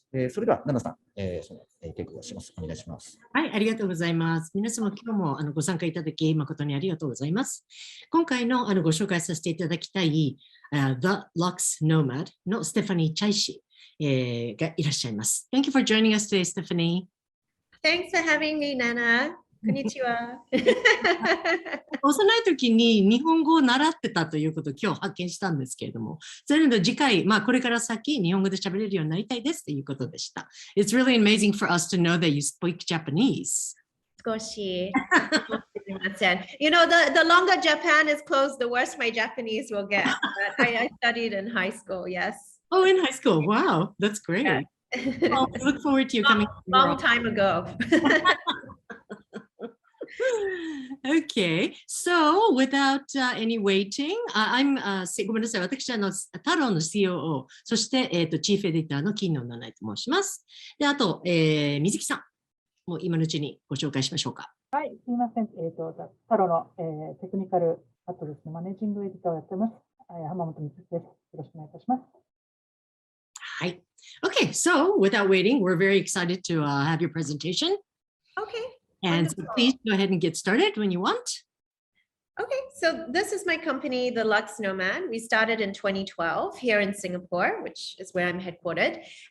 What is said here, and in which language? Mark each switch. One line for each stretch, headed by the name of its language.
Japanese: それでは、奈々さん、そのテイクをします。お願いします。はい、ありがとうございます。皆様、今日もご参加いただき、誠にありがとうございます。今回のご紹介させていただきたい、The Lux Nomad のステファニー・チャイ氏、がいらっしゃいます。
English: Thank you for joining us today, Stephanie. Thanks for having me, Nana.
Japanese: こんにちは。幼い時に日本語を習ってたということを今日発見したんですけれども、それの次回、これから先日本語で喋れるようになりたいですということでした。
English: It's really amazing for us to know that you speak Japanese.
Japanese: 少し。
English: You know, the longer Japan is closed, the worse my Japanese will get. But I studied in high school, yes. Oh, in high school. Wow, that's great. Yeah. Well, we look forward to you coming. Long time ago. Okay, so without any waiting, I'm
Japanese: ごめんなさい、私太郎の COO、そして、チーフエディターの金野七重と申します。で、あと、水木さん、もう今のうちにご紹介しましょうか。はい、すみません。太郎の、テクニカルアトルスのマネージングエディターをやってます。浜本光です。よろしくお願いいたします。はい。
English: Okay, so without waiting, we're very excited to have your presentation. Okay. And so please go ahead and get started when you want. Okay, so this is my company, the Lux Nomad. We started in 2012 here in Singapore, which is where I'm headquartered.